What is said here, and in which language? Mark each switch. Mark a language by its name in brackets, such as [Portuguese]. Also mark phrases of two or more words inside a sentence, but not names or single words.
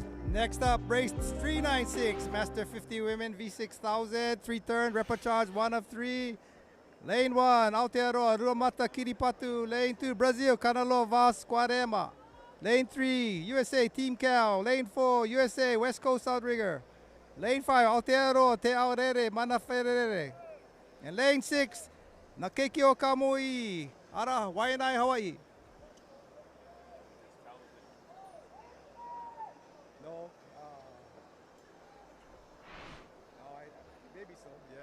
[English] Next up, race 396, Master 50 Women V6000, 3-turn, repechage, 1 of 3. Lane 1, Aotearoa, Ruamata, Kiripatu. Lane 2, Brazil, Canalo, Vaz, Quarema. Lane 3, USA, Team Cal. Lane 4, USA, West Coast Outrigger. Lane 5, Aotearoa, Te Aorere, Manaferere. And lane 6, Nakekio Kamui, Ara, Waianae, Hawaii. No, maybe so, yeah.